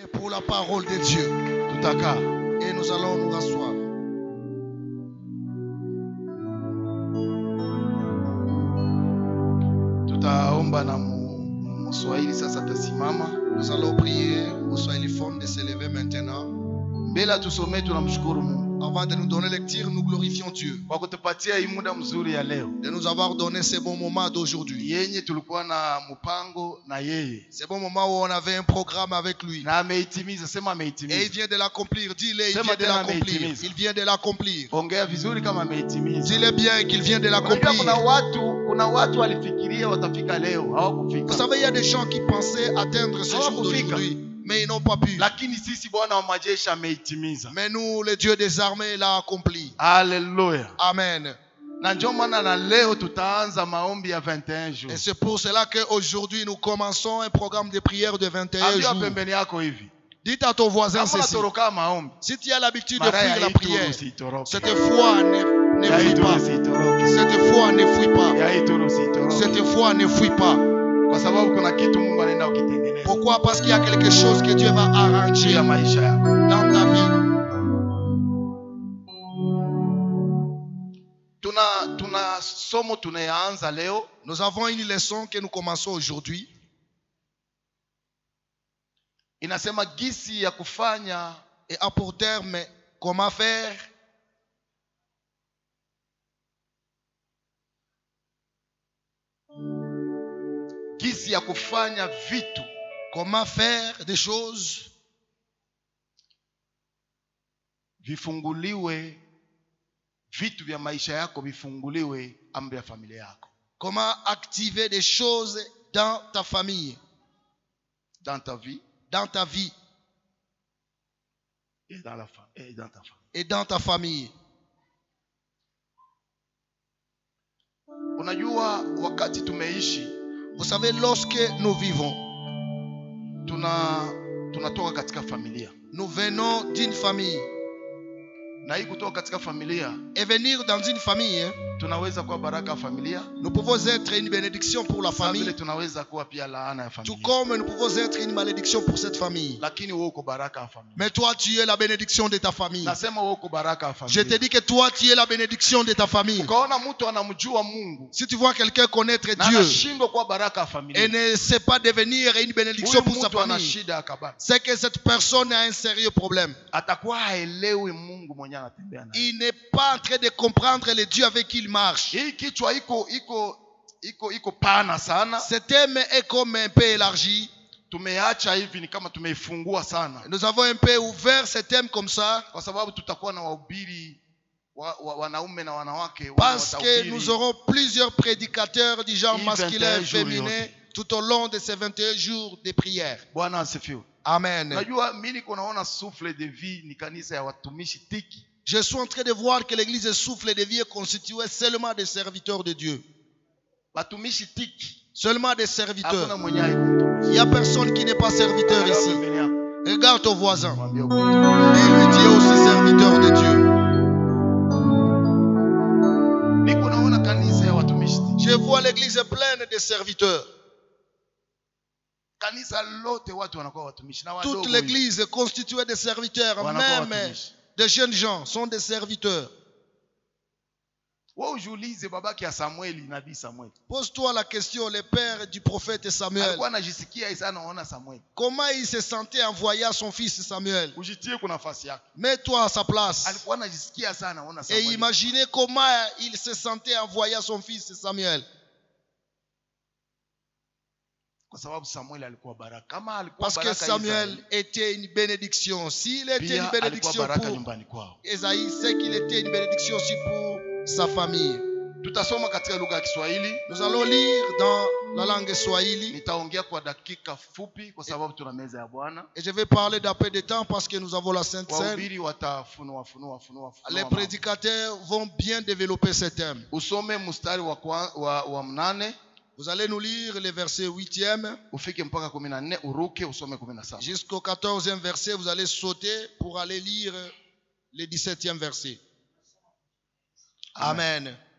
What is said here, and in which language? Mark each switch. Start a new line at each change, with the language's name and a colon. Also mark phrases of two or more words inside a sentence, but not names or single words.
French: pour la parole de Dieu.
Swahili: Tutakaa.
French: Et nous allons nous rasseoir.
Swahili: Tutaomba na Mswahili sasa tasimama.
French: Nous allons prier au Swahiliphone de se lever maintenant.
Swahili: Mbele tusomee tunamshukuru Mungu.
French: Avant de nous donner lecture, nous glorifions Dieu.
Swahili: Kwa kutupatia hii muda mzuri ya leo.
French: De nous avoir donné ce bon moment d'aujourd'hui.
Swahili: Yenye tulikuwa na mpango na yeye.
French: Ce bon moment où on avait un programme avec lui.
Swahili: Na ameitimiza, sema ameitimiza.
French: Et il vient de l'accomplir. Dis-le, il
Swahili: Sema
French: vient de
Swahili: tena
French: l'accomplir.
Swahili: ameitimiza.
French: Il vient de l'accomplir.
Swahili: Ongea vizuri kama ameitimiza.
French: Dis-le bien qu'il vient de l'accomplir.
Swahili: Kuna watu walifikiria watafika leo, hawakufika.
French: Vous savez, il y a des gens qui pensaient atteindre ce jour d'aujourd'hui, mais ils n'ont pas pu.
Swahili: Lakini sisi Bwana wa majeshi ameitimiza.
French: Mais nous, le Dieu des armées, l'a accompli. Hallelujah. Amen.
Swahili: Na ndio maana na leo tutaanza maombi ya 21 jours.
French: Et c'est pour cela qu'aujourd'hui nous commençons un programme de prière de 21
Swahili: Ambia
French: jours.
Swahili: pembeni yako hivi.
French: Dites à ton voisin
Swahili: Kama
French: ceci.
Swahili: unatoroka maombi.
French: Si tu as l'habitude de fuir la prière, cette fois Cette ne fuis pas. Cette fois ne fuis pas. Cette fois ne fuis pas.
Swahili: Kwa sababu kuna kitu Mungu anaenda ukitengeneza.
French: Pourquoi? Parce qu'il y a quelque chose que Dieu va arranger
Swahili: Ya maisha yako.
French: dans ta vie.
Swahili: Tuna somo tunaanza leo.
French: Nous avons une leçon que nous commençons aujourd'hui.
Swahili: Inasema gisi ya kufanya
French: Et à pour terme, comment faire
Swahili: gisi ya kufanya vitu.
French: Comment faire des choses
Swahili: Vifunguliwe vitu vya maisha yako, vifunguliwe amri ya familia yako.
French: Comment activer des choses dans ta famille, Dans ta vie dans ta vie et dans ta famille. et dans ta famille.
Swahili: Unajua wakati tumeishi,
French: Vous savez, lorsque nous vivons,
Swahili: tunatoka katika familia.
French: nous venons d'une famille.
Swahili: Na hii kutoka katika familia,
French: Et venir dans une famille,
Swahili: tunaweza kuwa baraka ya familia.
French: nous pouvons être une bénédiction pour la
Swahili: Vile
French: famille,
Swahili: tunaweza kuwa pia laana ya
French: tout
Swahili: familia.
French: comme nous pouvons être une malédiction pour cette famille.
Swahili: Lakini wewe uko baraka ya familia.
French: Mais toi, tu es la bénédiction de ta famille.
Swahili: Nasema wewe uko baraka ya
French: Je
Swahili: familia.
French: te dis que toi, tu es la bénédiction de ta famille.
Swahili: Ukaona mtu anamjua Mungu
French: Si tu vois quelqu'un connaître
Swahili: na
French: Dieu
Swahili: anashindwa kuwa baraka ya
French: et
Swahili: familia,
French: ne sait pas devenir une bénédiction
Swahili: huyu
French: pour sa
Swahili: mtu ana
French: famille,
Swahili: shida ya kabisa.
French: c'est que cette personne a un sérieux problème.
Swahili: Atakuwa haelewi Mungu mwenyewe anatembea naye.
French: Il n'est pas en train de comprendre le Dieu avec qui il marche.
Swahili: Hii kichwa iko pana sana.
French: Ce thème est comme un peu élargi.
Swahili: Tumeacha hivi ni kama tumeifungua sana.
French: Nous avons un peu ouvert ce thème comme ça
Swahili: Kwa sababu tutakuwa na wahubiri wanaume na wanawake
French: parce que nous aurons plusieurs prédicateurs du genre masculin et féminin tout au long de ces 21 jours de prière.
Swahili: Bwana asifiwe. Amen. Unajua mimi niko naona souffle de vie ni kanisa ya watumishi tiki.
French: Je suis en train de voir que l'église Souffle de Vie est constituée seulement des serviteurs de Dieu.
Swahili: Watumishi tiki.
French: Seulement des serviteurs.
Swahili: Hakuna mwenye haiko.
French: Il n'y a personne qui n'est pas serviteur ici. Regarde ton voisin.
Swahili: Mwambie uko.
French: Dis-lui, tu es aussi serviteur de Dieu.
Swahili: Niko naona kanisa ya watumishi tiki.
French: Je vois l'église pleine de serviteurs.
Swahili: Kanisa lote watu wanakuwa watumishi na wadogo.
French: Toute l'église est constituée de serviteurs.
Swahili: Wanakuwa
French: Même
Swahili: watumishi.
French: des jeunes gens sont des serviteurs.
Swahili: Wewe ujiulize babaki ya Samueli, nabii Samueli.
French: Pose-toi la question, le père du prophète Samuel.
Swahili: Alikuwa anajisikia sana anaona Samueli.
French: Comment il se sentait en voyant son fils Samuel?
Swahili: Ujitie kuna nafasi yake.
French: Mets-toi à sa place.
Swahili: Alikuwa anajisikia sana anaona
French: Et
Swahili: Samueli.
French: imaginez comment il se sentait en voyant son fils Samuel.
Swahili: Kwa sababu Samuel alikuwa baraka. Kama alikuwa
French: Parce que
Swahili: baraka
French: Samuel était une bénédiction. S'il était une bénédiction pour Esaïe, c'est qu'il était une bénédiction aussi pour sa famille.
Swahili: Tutasoma katika lugha ya Kiswahili.
French: Nous allons lire dans la langue Swahili.
Swahili: Nitaongea kwa dakika fupi kwa sababu tuna meza ya Bwana.
French: Et je vais parler d'un peu de temps parce que nous avons la Sainte Seine.
Swahili: Wahubiri watafunua.
French: Les prédicateurs vont bien développer ce thème.
Swahili: Usome mstari wa 8.
French: Vous allez nous lire les versets 8e
Swahili: ufike mpaka 14, uruke usome 17.
French: Jusqu'au 14e verset, vous allez sauter pour aller lire le 17e verset. Amen.